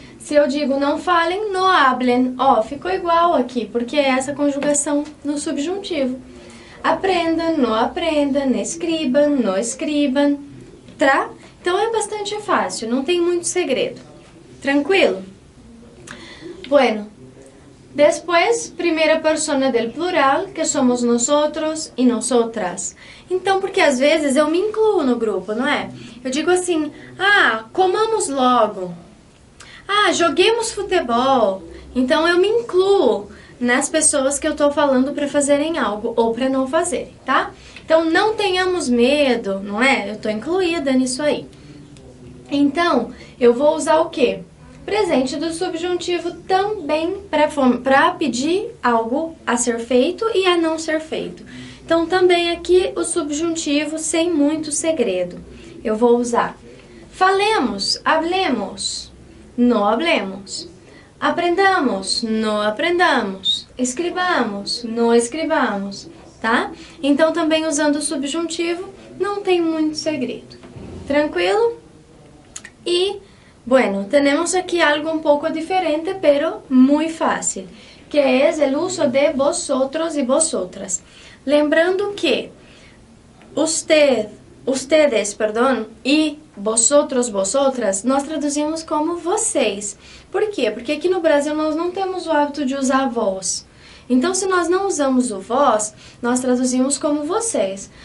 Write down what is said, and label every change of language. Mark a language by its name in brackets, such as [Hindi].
[Portuguese] Se eu digo não falem, [Spanish] no hablen. [Portuguese] Ó, ficou igual aqui, porque é essa conjugação no subjuntivo. Aprendam, no aprendam, escribam, no escribam, tá? Então é bastante fácil, não tem muito segredo. Tranquilo? [Spanish] Bueno, después, primera persona del plural, que somos nosotros e nosotras. [Portuguese] Então, porque às vezes eu me incluo no grupo, não é? Eu digo assim, comamos logo. Joguemos futebol. Então, eu me incluo nas pessoas que eu tô falando para fazerem algo ou para não fazerem, tá? Então, não tenhamos medo, não é? Eu tô incluída nisso aí. Então, eu vou usar o quê? Presente do subjuntivo também para pedir algo a ser feito e a não ser feito. Então, também aqui o subjuntivo sem muito segredo. Eu vou usar falemos, hablemos, no hablemos. Aprendamos, no aprendamos. Escrevamos, no escrevamos, tá? Então, também usando o subjuntivo, não tem muito segredo. Tranquilo? [Spanish] Y, bueno, tenemos aquí algo un poco diferente, pero muy fácil, que es el uso de vosotros y vosotras. [Portuguese] Lembrando que ustedes, perdão, e vosotros, vosotras, nós traduzimos como vocês. Por quê? Porque aqui no Brasil nós não temos o hábito de usar vós. Então, se nós não usamos o vós, nós traduzimos como vocês.